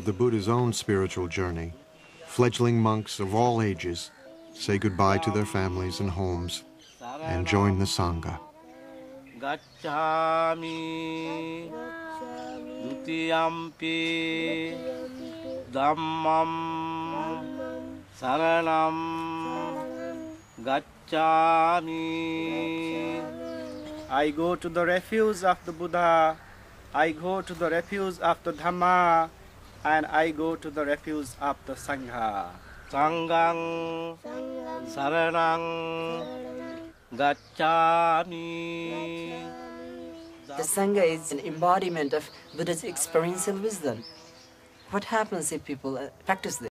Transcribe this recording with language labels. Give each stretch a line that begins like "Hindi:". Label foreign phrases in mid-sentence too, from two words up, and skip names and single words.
English: the Buddha's own spiritual journey, fledgling monks of all ages say goodbye to their families and homes and join the Sangha.
Pali: Gacchami dutiyampi dhammam saranam gacchami.
English: I go to the refuge of the Buddha, I go to the refuge of the Dhamma, and I go to the refuge of the Sangha.
Pali: Sanghang saranang gacchami.
English: The Sangha is an embodiment of Buddha's experiential wisdom. What happens if people practice this?